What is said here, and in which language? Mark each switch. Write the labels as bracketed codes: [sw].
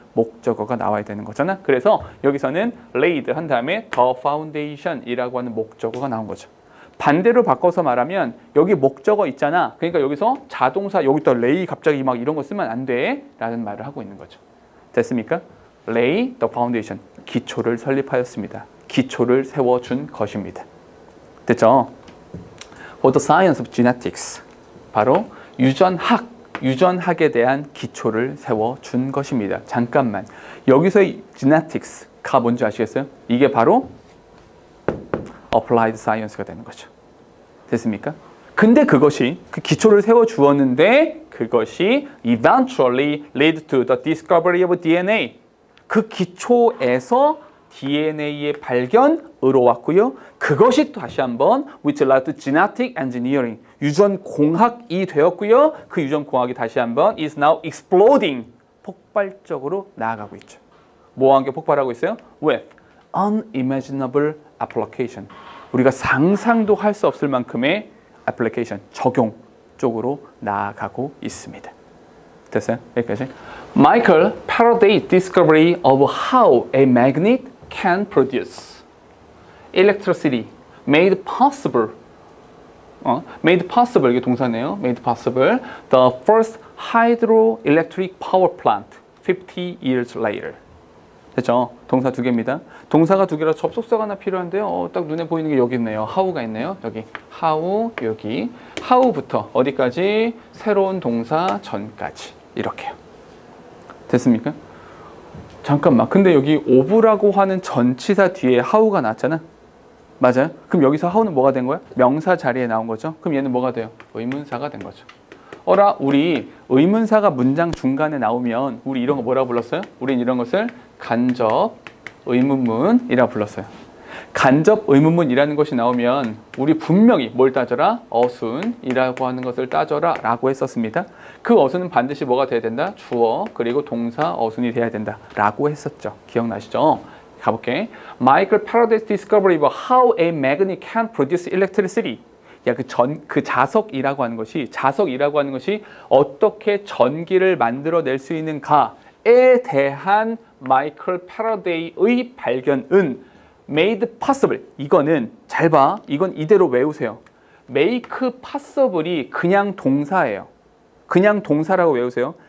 [ko] 목적어가 나와야 되는 거잖아. 그래서 여기서는 laid 한 다음에 the foundation 이라고 하는 목적어가 나온 거죠. 반대로 바꿔서 말하면 여기 목적어 있잖아. 그러니까 여기서 자동사 여기다 lay 갑자기 막 이런 거 쓰면 안 돼 라는 말을 하고 있는 거죠. 됐습니까? [en] lay the foundation, [ko] 기초를 설립하였습니다. 기초를 세워준 것입니다. 됐죠? [en] For the science of genetics, [ko] 바로 유전학에 대한 기초를 세워준 것입니다. 잠깐만, 여기서의 genetics가 뭔지 아시겠어요? 이게 바로 [en] applied science [ko] 가 되는 거죠. 됐습니까? 근데 그것이 그 기초를 세워주었는데 그것이 [en] eventually led to the discovery of DNA. [ko] 그 기초에서 DNA의 발견으로 왔고요. 그것이 또 다시 한번 [en] which led to genetic engineering, [ko] 유전 공학이 되었고요. 그 유전 공학이 다시 한번 [en] is now exploding, [ko] 폭발적으로 나아가고 있죠. 뭐와 함께 폭발하고 있어요? [en] With unimaginable application, [ko] 우리가 상상도 할 수 없을 만큼의 application, 적용 쪽으로 나아가고 있습니다. 됐어요? 여기까지. [en] Michael Faraday's discovery of how a magnet can produce electricity made possible, made possible, [ko] 이게 동사네요. [en] made possible the first hydroelectric power plant 50 years later. [ko] 됐죠? 동사 두 개입니다. 동사가 두 개라 접속사가 하나 필요한데요. 딱 눈에 보이는 게 여기 있네요. how가 있네요. 여기 how, 여기 how부터 어디까지? 새로운 동사 전까지 이렇게요. 됐습니까? 잠깐만, 근데 여기 of라고 하는 전치사 뒤에 how가 나왔잖아. 맞아요? 그럼 여기서 how는 뭐가 된 거야? 명사 자리에 나온 거죠. 그럼 얘는 뭐가 돼요? 의문사가 된 거죠. 우리 의문사가 문장 중간에 나오면 우리 이런 거 뭐라고 불렀어요? 우린 이런 것을 간접 의문문이라고 불렀어요. 간접 의문문이라는 것이 나오면 우리 분명히 뭘 따져라? 어순이라고 하는 것을 따져라 라고 했었습니다. 그 어순은 반드시 뭐가 돼야 된다? 주어 그리고 동사 어순이 돼야 된다 라고 했었죠. 기억나시죠? 가볼게. [en] Michael Faraday's discovery of how a magnet can produce electricity. [ko] 그 자석이라고 하는 것이 어떻게 전기를 만들어낼 수 있는가에 대한 마이클 패러데이의 발견은 [en] made possible. [ko] 이거는 잘 봐. 이건 이대로 외우세요. make possible이 그냥 동사예요. 그냥 동사라고 외우세요.